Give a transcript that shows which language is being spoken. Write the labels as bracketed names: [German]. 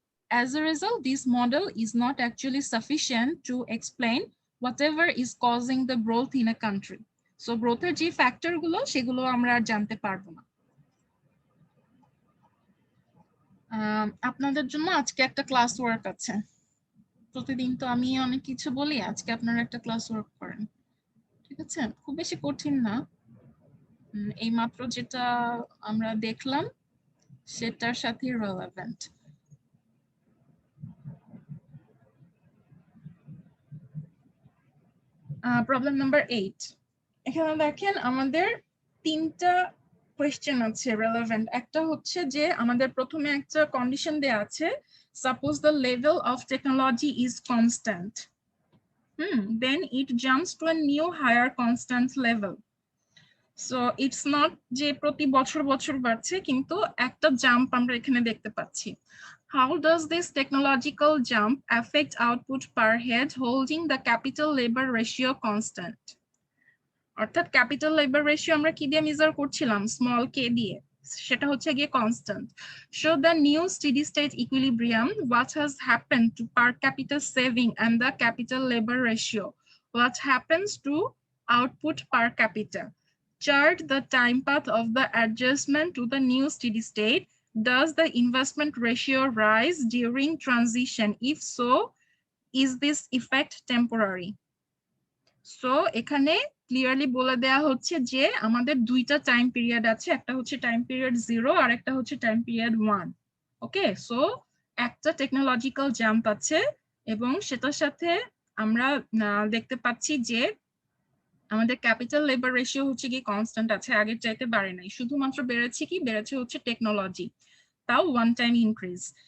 [English] As a result, this model is not actually sufficient to explain whatever is causing the growth in a country. [Bangla] So growth এর যে factor গুলো সেগুলো আমরা আর জানতে পারবো না। আপনাদের জন্য আজকে একটা ক্লাস ওয়ার্ক আছে। প্রতিদিন তো আমি অনেক কিছু বলি, আজকে আপনারা একটা ক্লাস ওয়ার্ক করেন, ঠিক আছে? খুব বেশি কঠিন না, এই মাত্র যেটা আমরা দেখলাম সেটার সাথে রেলেভেন্ট। প্রবলেম নাম্বার 8, এখানে দেখেন আমাদের তিনটা কোয়েশ্চেন আছে রেলেভেন্ট। একটা হচ্ছে যে আমাদের প্রথমে একটা কন্ডিশন দেয়া আছে, [English] Suppose the level of technology is constant, then it jumps to a new higher constant level. So it's not [Bangla] যে প্রতি বছর বছর বাড়ছে, কিন্তু একটা জাম্প আমরা এখানে দেখতে পাচ্ছি। [English] How does this technological jump affect output per head holding the capital labor ratio constant? [Bangla] অর্থাৎ ক্যাপিটাল লেবার রেশিও আমরা কি দিয়ে মেজার করছিলাম? স্মল কে দিয়ে, সেটা হচ্ছে গিয়ে constant. [English] Show the new steady state equilibrium. What has happened to per capita saving and the capital labor ratio? What happens to output per capita? Chart the time path of the adjustment to the new steady state. Does the investment ratio rise during transition? If so, is this effect temporary? [Bangla] So এখানে clearly বলে দেয়া হচ্ছে যে আমাদের দুইটা time period আছে, একটা হচ্ছে টাইম পিরিয়ড 0 আর একটা হচ্ছে টাইম পিরিয়ড 1। ওকে, সো একটা টেকনোলজিক্যাল জাম্প আছে এবং সেটার সাথে আমরা দেখতে পাচ্ছি যে আমাদের ক্যাপিটাল লেবার রেশিও হচ্ছে কি কনস্ট্যান্ট আছে, আগের চাইতে বাড়ে নাই, শুধুমাত্র বেড়েছে কি, বেড়েছে হচ্ছে টেকনোলজি, তাও ওয়ান টাইম ইনক্রিজ।